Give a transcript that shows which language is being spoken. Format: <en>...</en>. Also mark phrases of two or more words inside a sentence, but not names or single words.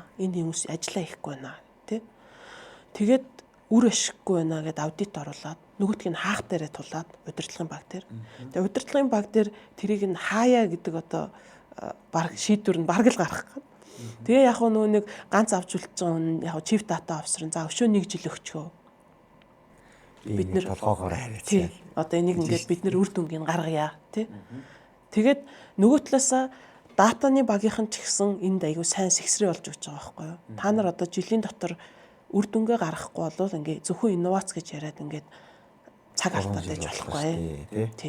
<mn>Энэ хүмүүс ажиллаа хийхгүй байна тий. Тэгээд үр ашиггүй байна гэдээ аудит оруулаад нөгөөтг нь хаах дээрээ тулаад удирдлагын баг дээр. Тэгээд удирдлагын баг дээр тэрийг нь хааяа гэдэг одоо баг шийдвэр нь бараг л гарах гэх. Тэгээ яг нөгөө нэг ганц авч үлдэж байгаа хүн яг</mn> <en>chief data officer</en> <mn>за өшөө 1 жил өгчөө. Бид нэр толгоогоор харьцаа. Одоо энийг ингээд бид нэр үр дүнгийн гаргая тий. Тэгээд нөгөө талаасаа датаны багийнхан ч гэсэн энд аягүй сайн сэгсрээ болж өгч байгаа байхгүй юу? Та нар одоо жилийн дотор үр дүнгээ гаргахгүй бол ингээд зөвхөн инновац гэж яриад ингээд цаг алдаад байж болохгүй тий.</mn>